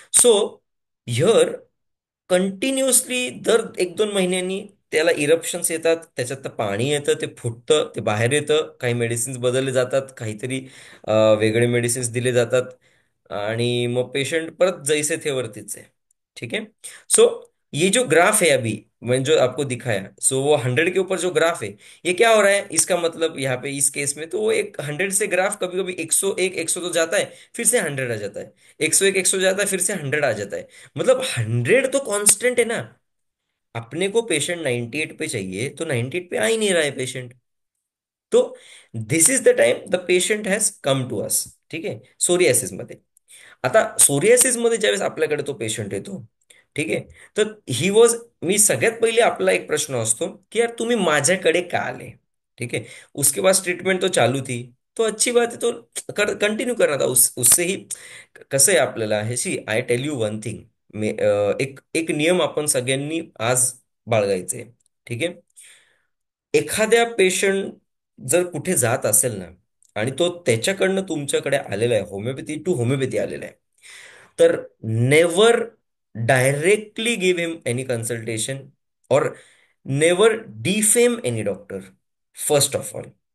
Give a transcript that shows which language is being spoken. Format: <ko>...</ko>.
<en>so here continuously</en> <mr>दर 1-2 महिन्यांनी त्याला इरप्शन्स येतात, त्याच्यात तर पाणी येतं, ते फुटतं, ते बाहेर येतं, काही मेडिसिन्स बदलले जातात, काहीतरी वेगळे मेडिसिन्स दिले जातात. आणि मग पेशेंट परत जैसे थे वरतीच आहे.</mr> <hi>ठीक है। सो ये जो ग्राफ है अभी, मैंने जो आपको दिखाया, सो वो 100 के ऊपर जो ग्राफ है, ये क्या हो रहा है, इसका मतलब यहाँ पे इस केस में तो वो एक 100 से ग्राफ कभी कभी 101 100 तो जाता है, फिर से 100 आ जाता है, 101 100 जाता है, फिर से 100 आ जाता है। मतलब 100 तो कांस्टेंट है ना। अपने को पेशेंट 98 पे चाहिए तो 98 पे आ ही नहीं रहा है पेशेंट।</hi> <en>तो this is the time the patient has come to us.</en> <mr>ठीक आहे, सोरियासिस मध्ये. आता सोरियासिस मध्ये ज्यावेळेस आपल्याकडे तो पेशंट येतो, ठीक आहे, तर</mr> <en>ही वॉज,</en> <mr>मी सगळ्यात पहिले आपला एक प्रश्न असतो की यार तुम्ही माझ्याकडे का आले.</mr> <hi>ठीक है। उसके बाद ट्रीटमेंट तो चालू थी, तो अच्छी बात है, तो कंटिन्यू करना था उससे ही.</hi> <mr>कसं आहे आपल्याला हे,</mr> <en>See I tell you one thing.</en> <mr>एक एक नियम आपण सगळ्यांनी आज बाळगायचे. ठीक आहे. एखाद्या पेशंट जर कुठे जात असेल ना, आणि तो त्याच्याकडनं तुमच्याकडे आलेला आहे, होमिओपॅथी टू होमिओपॅथी आलेला आहे, तर</mr> <en>Never directly give him any consultation और never defame any doctor, first of all.</en>